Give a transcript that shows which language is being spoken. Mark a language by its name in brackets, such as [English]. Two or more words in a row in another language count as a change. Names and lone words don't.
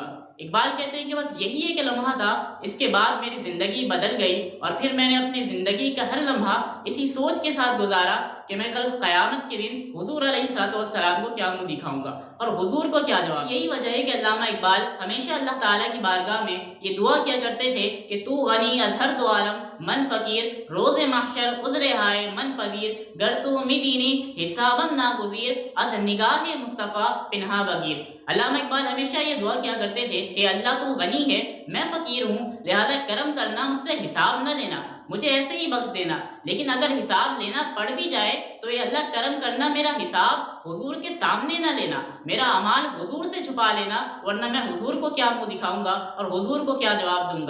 [Urdu] اقبال کہتے ہیں کہ بس یہی ایک لمحہ تھا، اس کے بعد میری زندگی بدل گئی اور پھر میں نے اپنی زندگی کا ہر لمحہ اسی سوچ کے ساتھ گزارا کہ میں کل قیامت کے دن حضور علیہ السلام کو کیا منہ دکھاؤں گا اور حضور کو کیا جواب۔ یہی وجہ ہے کہ علامہ اقبال ہمیشہ اللہ تعالیٰ کی بارگاہ میں یہ دعا کیا کرتے تھے کہ [Persian] تو غنی از ہر دو عالم من فقیر، روز محشر عذر ہائے من پذیر، گر تو می بینی حسابم ناگزیر، از نگاہ مصطفیٰ پنہا بگیر۔ [Urdu] علامہ اقبال ہمیشہ یہ دعا کیا کرتے تھے کہ اللہ تو غنی ہے، میں فقیر ہوں، لہذا کرم کرنا، مجھ سے حساب نہ لینا، مجھے ایسے ہی بخش دینا، لیکن اگر حساب لینا پڑ بھی جائے تو یہ اللہ کرم کرنا، میرا حساب حضور کے سامنے نہ لینا، میرا اعمال حضور سے چھپا لینا، ورنہ میں حضور کو کیا منہ دکھاؤں گا اور حضور کو کیا جواب دوں گا۔